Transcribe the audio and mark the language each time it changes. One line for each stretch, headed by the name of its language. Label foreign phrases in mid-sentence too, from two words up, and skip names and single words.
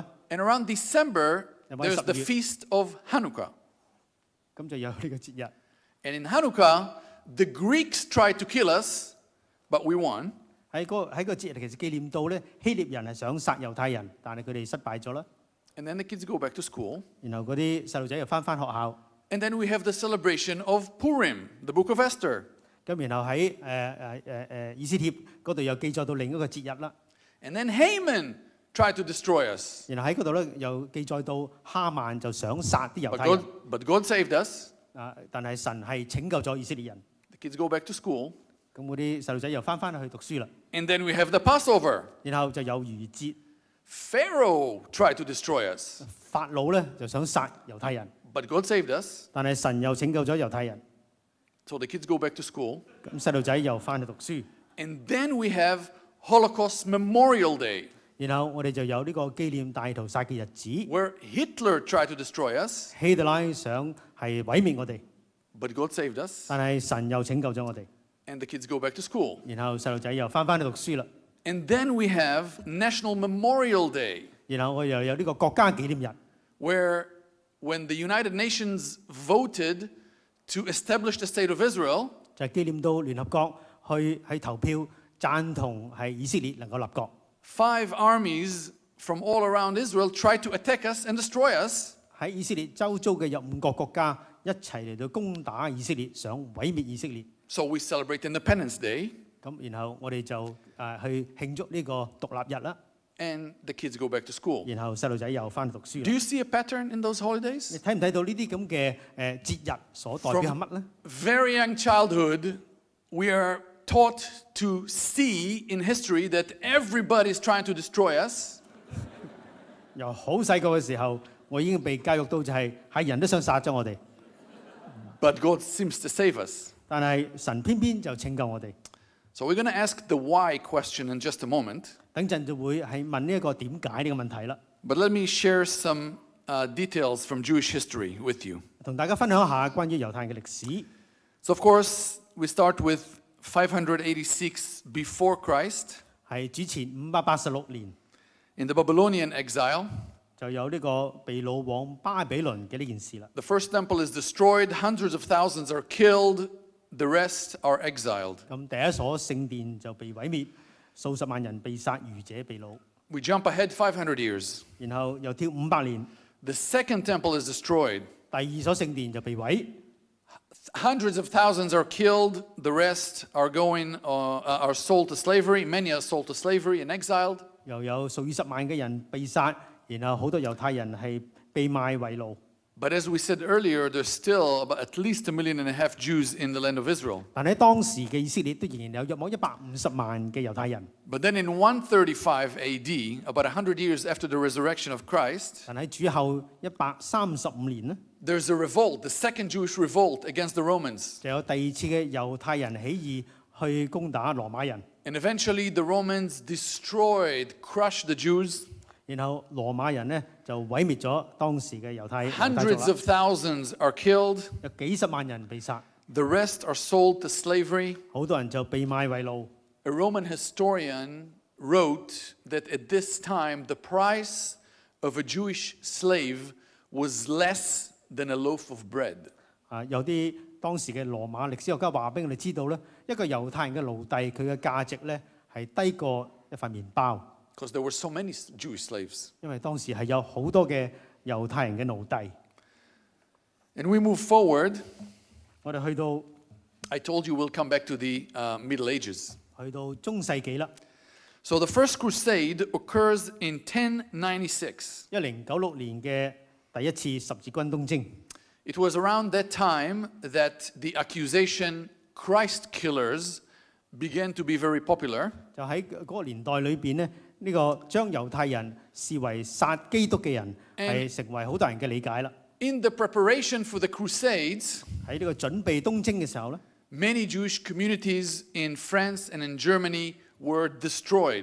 English: and around December, Naman there's the sa- feast of Hanukkah.
Cantonese: 咁就有呢個節日。
English: And in Hanukkah, the Greeks tried to kill us, but we won.
Cantonese: 喺個節日其實紀念到咧，希臘人係想殺猶太人，但係佢哋失敗咗啦。
English: And then the kids go back to school.
Cantonese: 然後嗰啲細路仔又翻學校，
English: And then we have the celebration of Purim, the book of Esther.
Cantonese: 咁然後喺以斯帖嗰度又記載到另一個節日啦。
English: And then Haman tried to destroy us.
Cantonese: 然後喺嗰度咧又記載到哈曼就想殺啲猶
English: But
Cantonese: 太人，
English: God saved us.
Cantonese: 但係神係拯救咗以色列人。
English: The kids go back to school.
Cantonese: 咁嗰啲細路仔又翻去讀書啦。
English: And then we have the Passover.
Cantonese: 然後就有逾節，
English: Pharaoh tried to destroy us.
Cantonese: 法老咧就想殺猶太人，
English: But God saved us.
Cantonese: 但係神又拯救咗猶太人。
English: So the kids go back to school.
Cantonese: 咁細路仔又翻去讀書。
English: And then we have Holocaust Memorial Day,
Cantonese: 然後我哋就有呢個紀念大屠殺嘅日子，
English: where Hitler tried to destroy us,
Cantonese: 希特拉想係毀滅我哋，
English: but God saved us.
Cantonese: 但係神又拯救咗我哋。
English: And the kids go back to school.
Cantonese: 然後細路仔又翻去讀書啦。
English: And then we have National Memorial Day,
Cantonese: 然後我又有呢個國家紀念日，
English: where when the United Nations voted to establish the state of Israel,
Cantonese: 就係紀念到聯合國去投票贊同係以色列能夠立國。
English: 5 armies from all around Israel tried to attack us and destroy us.
Cantonese: 喺以色列周遭嘅有5個國家一齊嚟到攻打以色列，想毀滅以色列。
English: So we celebrate Independence Day,
Cantonese: 咁然後我哋就去慶祝呢個獨立日啦。
English: and the kids go back to school.
Cantonese: 然後細路仔又翻去讀書
English: Do
Cantonese: 啦。
English: you see a pattern in those
Cantonese: 你
English: holidays?
Cantonese: 睇唔睇到呢啲咁嘅節日所代表係乜咧？
English: Very young childhood, we are taught to see in history that everybody is trying to destroy us.
Cantonese: 由好細個嘅時候，我已經被教育到就係人都想殺咗我哋，
English: But God seems to save us.
Cantonese: 但係神偏偏就拯救我哋。
English: So we're going to ask the why question in just a moment.
Cantonese: 等陣就會係問呢一個點解呢個問題啦。
English: But let me share some details from Jewish history with you.
Cantonese: 同大家分享一下關於猶太人嘅歷史。
English: So, of course, we start with 586 before Christ
Cantonese: 係主前586年
English: in the Babylonian exile.
Cantonese: 就有呢個被擄往巴比倫嘅呢件事啦。
English: The first temple is destroyed, hundreds of thousands are killed, the rest are exiled.
Cantonese: 咁第一所聖殿就被毀滅，數十萬人被殺，餘者被擄。
English: We jump ahead 500 years.
Cantonese: 然後又跳500年，
English: The second temple is destroyed.
Cantonese: 第二所聖殿就被毀，
English: Hundreds of thousands are killed, the rest are are sold to slavery. Many are sold to slavery and exiled.
Cantonese: 又有數以十萬嘅人被殺，然後好多猶太人係被賣為奴。
English: But as we said earlier, there's still at least 1.5 million Jews in the land of Israel.
Cantonese: 但喺當時嘅以色列都仍然有約莫150萬嘅猶太人。
English: But then in 135 AD, about 100 years after the resurrection of Christ,
Cantonese: 但喺主後135年呢，
English: there's a revolt, the second Jewish revolt against the Romans.
Cantonese: 就有第二次嘅猶太人起義去攻打羅馬人，
English: And eventually the Romans destroyed, crushed the Jews.
Cantonese: 然後羅馬人呢就毀滅咗當時嘅猶太族
English: Hundreds
Cantonese: 啦，
English: of thousands are killed.
Cantonese: 有幾十萬人被殺，
English: The rest are sold to slavery.
Cantonese: 好多人就被賣為奴。
English: A Roman historian wrote that at this time the price of a Jewish slave was less than a loaf of bread.
Cantonese: 有啲當時嘅羅馬歷史學家話俾我哋知道咧，一個猶太人嘅奴隸佢嘅價值咧係低過一塊麵包，
English: Because there were so many Jewish slaves.
Cantonese: 因為當時係有好多嘅猶太人嘅奴隸。
English: And we move forward.
Cantonese: 我哋去到
English: I told you we'll come back to the Middle Ages.
Cantonese: 去到中世紀啦，
English: So the first crusade occurs in 1096.
Cantonese: 1096 年嘅第一次十字軍東征。
English: It was around that time that the accusation Christ killers began to be very popular.
Cantonese: 就喺嗰個年代裏邊咧，呢個將猶太人視為殺基督嘅人係成為好多人嘅理解啦。
English: In the preparation for the Crusades,
Cantonese: 喺呢個準備東征嘅時候咧，
English: many Jewish communities in France and in Germany were destroyed,